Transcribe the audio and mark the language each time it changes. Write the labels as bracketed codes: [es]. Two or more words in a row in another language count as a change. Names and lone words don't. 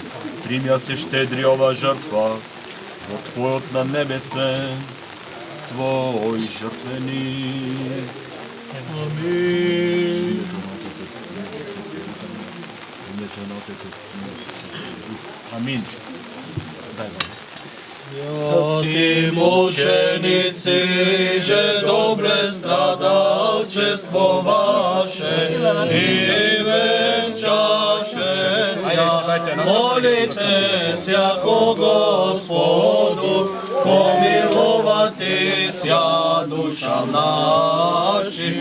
[mk] Прими ја се штедри ова жртва во Твојот на небесен свој жртвеник. Амин. Амин. Дај го. [cu] Святи мученици, же добре страдалчествуваше и венчаше ся. Молите ся ко Господу, помиловати ся душа наши.